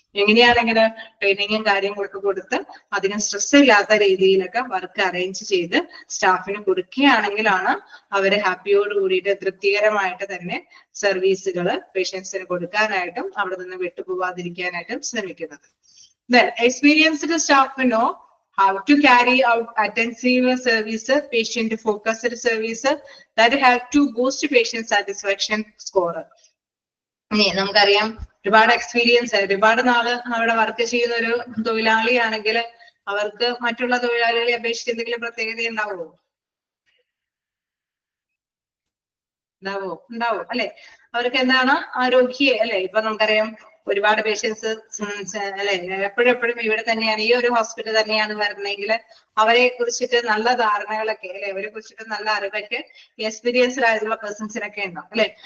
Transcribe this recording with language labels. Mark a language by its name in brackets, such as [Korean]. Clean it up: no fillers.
[Malayalam] എങ്ങനെയാണെങ്കിൽ ട്രെയിനിങ്ങും കാര്യങ്ങളൊക്കെ കൊടുത്ത് അധികം സ്ട്രെസ് ഇല്ലാത്ത രീതിയിലൊക്കെ വർക്ക് അറേഞ്ച് ചെയ്ത് സ്റ്റാഫിന് കൊടുക്കുകയാണെങ്കിലാണ് അവര് ഹാപ്പിയോട് കൂടിയിട്ട് തൃപ്തികരമായിട്ട് തന്നെ സർവീസുകൾ പേഷ്യൻസിന് കൊടുക്കാനായിട്ടും അവിടെ നിന്ന് വിട്ടുപോകാതിരിക്കാനായിട്ടും ശ്രമിക്കുന്നത്. [English] Then experienced staff know how to carry out attentive service, patient focused service that have to boost patient satisfaction score. [Malayalam] നമുക്കറിയാം ഒരുപാട് എക്സ്പീരിയൻസ്, ഒരുപാട് നാള് അവിടെ വർക്ക് ചെയ്യുന്ന ഒരു തൊഴിലാളിയാണെങ്കിൽ അവർക്ക് മറ്റുള്ള തൊഴിലാളികളെ അപേക്ഷിച്ച് എന്തെങ്കിലും പ്രത്യേകത ഉണ്ടാവുമോ ഉണ്ടാവും അല്ലെ. അവർക്ക് എന്താണ് ആരോഗ്യ അല്ലെ. ഇപ്പൊ നമുക്കറിയാം ഒരുപാട് പേഷ്യൻസ് അല്ലെ എപ്പോഴും ഇവിടെ തന്നെയാണ്, ഈ ഒരു ഹോസ്പിറ്റൽ തന്നെയാണ് വരണമെങ്കിൽ അവരെ കുറിച്ചിട്ട് നല്ല ധാരണകളൊക്കെ അല്ലെ, അവരെ കുറിച്ചിട്ട് നല്ല അറിവൊക്കെ എക്സ്പീരിയൻസ്ഡ് ആയിട്ടുള്ള പേഴ്സൺസിനൊക്കെ ഉണ്ടാവും അല്ലെ.